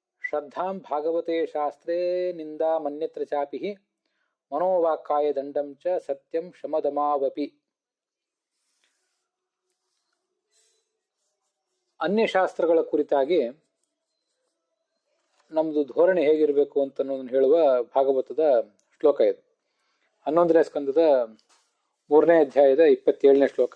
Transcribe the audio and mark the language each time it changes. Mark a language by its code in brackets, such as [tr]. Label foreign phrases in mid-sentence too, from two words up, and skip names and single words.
[sa] ಶ್ರದ್ಧಾಂ ಭಾಗವತೆ ಶಾಸ್ತ್ರೇ ನಿಂದಾ ಮನ್ಯತ್ರ ಚಾಪಿ ಮನೋವಾಕ್ಕಾಯ ದಂಡಂ ಚ ಸತ್ಯಂ ಶಮದಮಾವಪಿ. [kn] ಅನ್ಯಶಾಸ್ತ್ರಗಳ ಕುರಿತಾಗಿ ನಮ್ಮದು ಧೋರಣೆ ಹೇಗಿರಬೇಕು ಅಂತ ಅನ್ನೋದನ್ನು ಹೇಳುವ ಭಾಗವತದ ಶ್ಲೋಕ ಇದು. 11ನೇ ಸ್ಕಂದದ 3ನೇ ಅಧ್ಯಾಯದ 27ನೇ ಶ್ಲೋಕ.